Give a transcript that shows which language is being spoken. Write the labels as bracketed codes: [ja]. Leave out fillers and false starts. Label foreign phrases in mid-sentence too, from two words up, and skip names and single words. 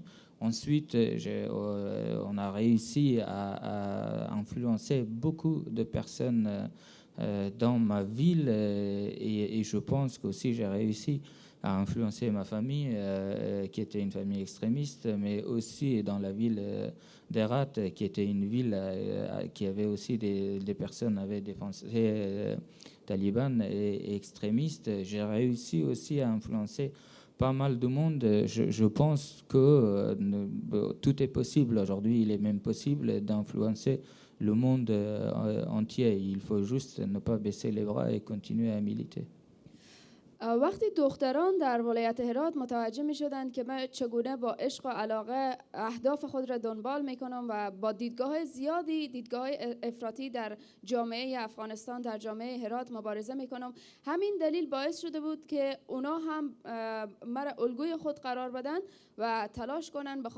[fr] Ensuite, on a réussi à influencer beaucoup de personnes dans ma ville et je pense qu'aussi j'ai réussi à influencer ma famille qui était une famille extrémiste, mais aussi dans la ville d'Herat qui était une ville qui avait aussi des personnes avec des pensées talibanes et extrémistes. J'ai réussi aussi à influencer pas mal de monde. Je pense que tout est possible aujourd'hui. Il est même possible d'influencer le monde entier. Il faut juste ne pas baisser les bras et continuer à militer. [fa] وقتی دختران در ولایت هرات متوجه می شدند که من چگونه با عشق و علاقه اهداف خود را دنبال می کنم و با دیدگاه زیادی، دیدگاه افراطی در جامعه افغانستان، در جامعه هرات مبارزه می کنم، همین دلیل باعث شده بود که اونا هم مرا الگوی خود قرار بدن و تلاش کنن به